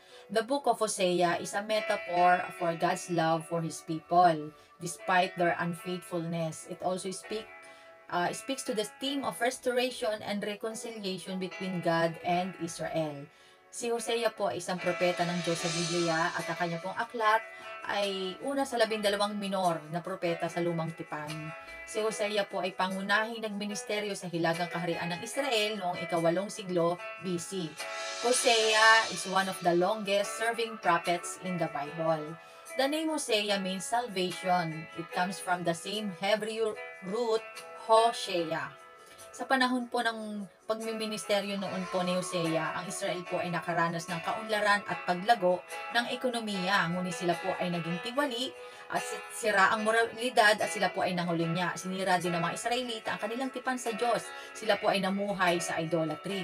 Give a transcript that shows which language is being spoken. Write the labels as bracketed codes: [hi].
[en] The book of Hosea is a metaphor for God's love for His people despite their unfaithfulness. It also speaks to the theme of restoration and reconciliation between God and Israel. [tl] Si Hosea po ay isang propeta ng Diyos sa Biblia at ang kanya pong aklat ay una sa 12 minor na propeta sa Lumang Tipan. Si Hosea po ay pangunahing nagministeryo sa Hilagang Kaharian ng Israel noong ika-8 siglo BC. [en] Hosea is one of the longest serving prophets in the Bible. The name Hosea means salvation. It comes from the same Hebrew root, Hoshea. [tl] Sa panahon po ng pagmiministeryo noon po ni Hosea, ang Israel po ay nakaranas ng kaunlaran at paglago ng ekonomiya. Ngunit sila po ay naging tiwali at sira ang moralidad at sila po ay nangulinya. Sinira din ng mga Israelita ang kanilang tipan sa Diyos. Sila po ay namuhay sa idolatry.